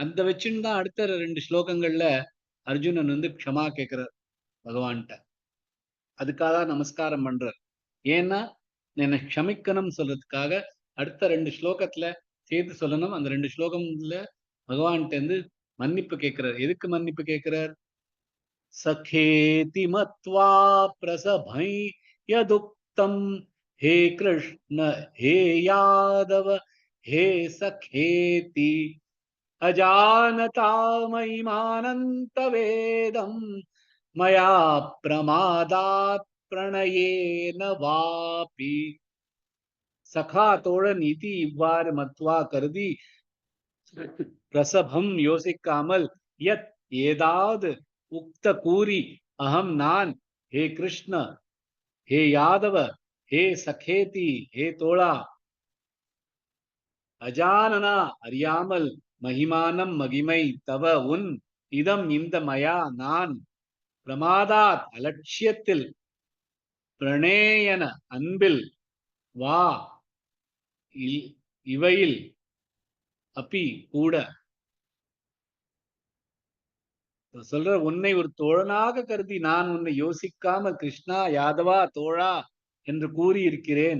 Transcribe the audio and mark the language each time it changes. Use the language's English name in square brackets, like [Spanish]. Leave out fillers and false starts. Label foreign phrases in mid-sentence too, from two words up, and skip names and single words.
[Tamil] அந்த வச்சுன்னு தான் அடுத்த 2 ஸ்லோகங்கள்ல அர்ஜுனன் வந்து க்ஷமா கேட்கிறார் பகவான்கிட்ட. அதுக்காக நமஸ்காரம் பண்றார். ஏன்னா என்னை க்ஷமிக்கணும்னு சொல்றதுக்காக அடுத்த 2 ஸ்லோகத்துல சேர்த்து சொல்லணும். அந்த 2 ஸ்லோகம்ல பகவான்கிட்ட இருந்து மன்னிப்பு கேட்கிறார். எதுக்கு மன்னிப்பு கேட்கிறார்? [Sanskrit] सखेति मत्वा प्रसभै यदुक्तं हे कृष्ण हे यादव हे सखेति अजानता महिमानन्तवेदं मया प्रमादात् प्रणयेन वापि सखा [Tamil] தோழன் இதி இவ்வாறு மத்வா கருதி பிரசபம் யோசிக்காமல் யத் ஏதாவது உக்த கூறி அகம் நான் [Sanskrit] हे कृष्ण हे यादव हे सखेति हे [Tamil] தோழா அஜானனா அறியாமல் மகிமானம் மகிமை தவ உன் இதம் இந்த மயா நான் பிரமாதாத் அலட்சியத்தில் பிரணேயன அன்பில் வா இவையில் அப்பி கூட சொல்ற உன்னை ஒரு தோழனாக கருதி நான் உன்னை யோசிக்காமல் கிருஷ்ணா யாதவா தோழா என்று கூறியிருக்கிறேன்.